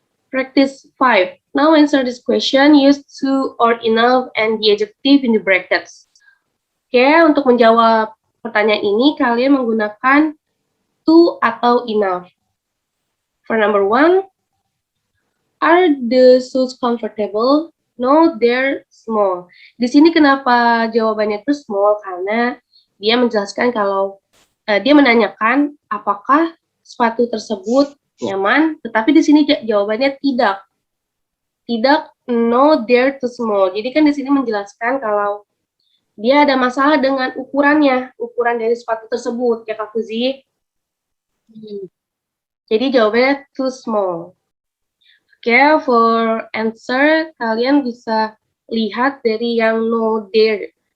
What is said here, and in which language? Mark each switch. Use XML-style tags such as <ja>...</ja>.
<en>Practice 5. Now answer this question. Use to or enough and the adjective in the brackets.</en> <id>Oke, untuk menjawab pertanyaan ini, kalian menggunakan to atau enough.</id> <en>For number 1, Are the shoes comfortable? No, they're small.</en> <id>Di sini kenapa jawabannya itu small? Karena dia menjelaskan kalau dia menanyakan apakah sepatu tersebut nyaman, tetapi di sini jawabannya tidak. Tidak,</id> <en>no, they're too small.</en> <id>Jadi kan di sini menjelaskan kalau dia ada masalah dengan ukurannya, ukuran dari sepatu tersebut, ya Kak Fuzi. Jadi jawabannya too small. Oke,</id> <en>for answer,</en> <id>kalian bisa lihat dari yang no there.</id>